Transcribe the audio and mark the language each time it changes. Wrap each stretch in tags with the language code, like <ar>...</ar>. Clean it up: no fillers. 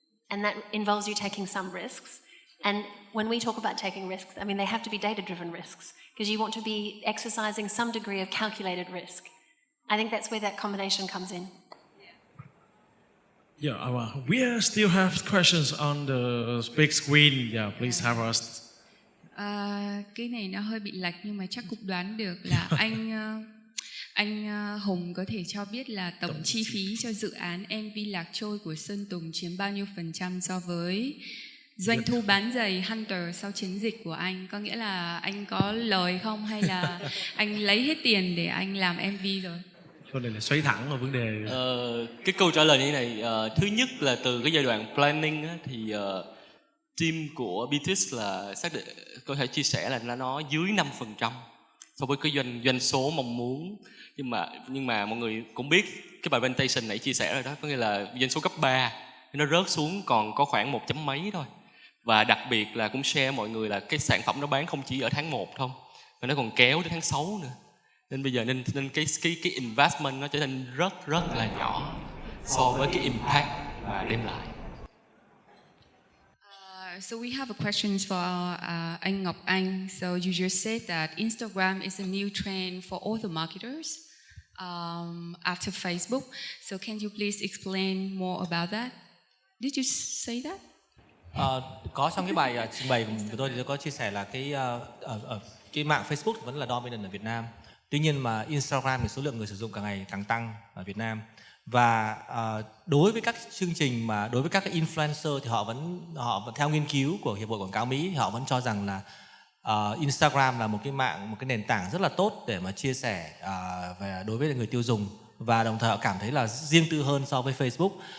<en>And that involves you taking some risks. And when we talk about taking risks, I mean, they have to be data-driven risks, because you want to be exercising some degree of calculated risk. I think that's where that combination comes in. Yeah, we still have questions on the big screen. Yeah, please have us.</en> <vi>Cái này nó hơi bị lệch, nhưng mà chắc cũng đoán được là anh Hùng có thể cho biết là tổng chi phí cho dự án MV Lạc Trôi của Sơn Tùng chiếm bao nhiêu % so với doanh thu bán giày Hunter sau chiến dịch của anh? Có nghĩa là anh có lời không, hay là anh lấy hết tiền để anh làm MV rồi? Câu này là xoay thẳng vào vấn đề. Cái câu trả lời như thế này, thứ nhất là từ cái giai đoạn planning á, thì team của BTS là xác định, có thể chia sẻ là nó dưới 5%. so với cái doanh số mong muốn. Nhưng mà mọi người cũng biết cái bài presentation nãy chia sẻ rồi đó, có nghĩa là doanh số cấp 3 nó rớt xuống còn có khoảng 1 chấm mấy thôi. Và đặc biệt là cũng share mọi người là cái sản phẩm nó bán không chỉ ở tháng 1 thôi, mà nó còn kéo đến tháng 6 nữa. Nên bây giờ nên cái investment nó trở nên rất là nhỏ so với cái impact mà đem lại.</vi> <en>So we have a question for anh Ngọc Anh. So you just said that Instagram is a new trend for all the marketers after Facebook. So can you please explain more about that? Did you say that?</en> <vi>Có trong cái bài trình bày của tôi thì tôi có chia sẻ là cái mạng Facebook vẫn là dominant ở Việt Nam. Tuy nhiên mà Instagram thì số lượng người sử dụng càng ngày càng tăng ở Việt Nam. Và đối với các chương trình mà đối với các cái influencer thì họ vẫn theo nghiên cứu của Hiệp hội Quảng cáo Mỹ thì họ vẫn cho rằng là Instagram là một cái nền tảng rất là tốt để mà chia sẻ về đối với người tiêu dùng, và đồng thời họ cảm thấy là riêng tư hơn so với Facebook.</vi>